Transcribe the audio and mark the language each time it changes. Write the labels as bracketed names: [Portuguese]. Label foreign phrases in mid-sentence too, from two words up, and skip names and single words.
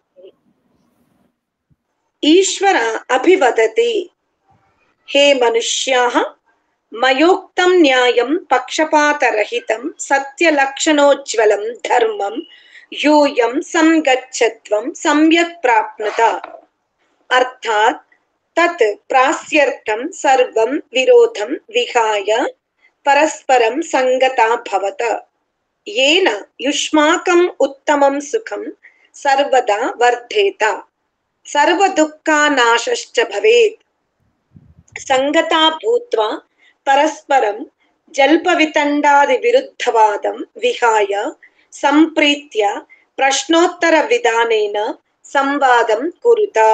[Sanskrit] ఈశ్వర అభివదతి, హే మనుష్యాః, మయోక్తం న్యాయం పక్షపాతరహితం సత్యలక్షణోజ్వలం ధర్మం యూయం సంగచ్చధ్వం సమ్యక్ ప్రాప్నుత. అర్థాత్ తత్ ప్రాస్యర్థం సర్వం విరోధం విహాయ పరస్పరం సంగతా భవత. येन युष्माकं उत्तमं सुखं सर्वदा वर्धेत, सर्वदुःखानाशश्च भवेत्. संगता भूत्वा परस्परं जल्पवितण्डादि विरुद्धवादं विहाय सम्प्रीत्य प्रश्नोत्तर विधानेन संवादं कुरुत.